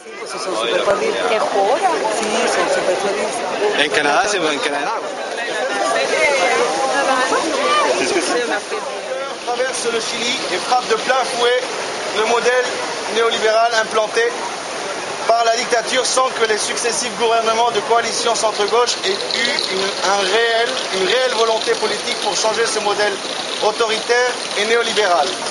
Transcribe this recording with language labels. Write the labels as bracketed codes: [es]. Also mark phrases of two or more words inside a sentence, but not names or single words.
[it] ragazzi sono super felici. Che cuore? Sì, sono super felici. E in Canada siamo in Canada. [fr] Traverse le Chili et frappe de plein fouet le modèle néolibéral implanté par la dictature sans que les successifs gouvernements de coalition centre-gauche aient eu une réelle volonté politique pour changer ce modèle autoritaire et néolibéral.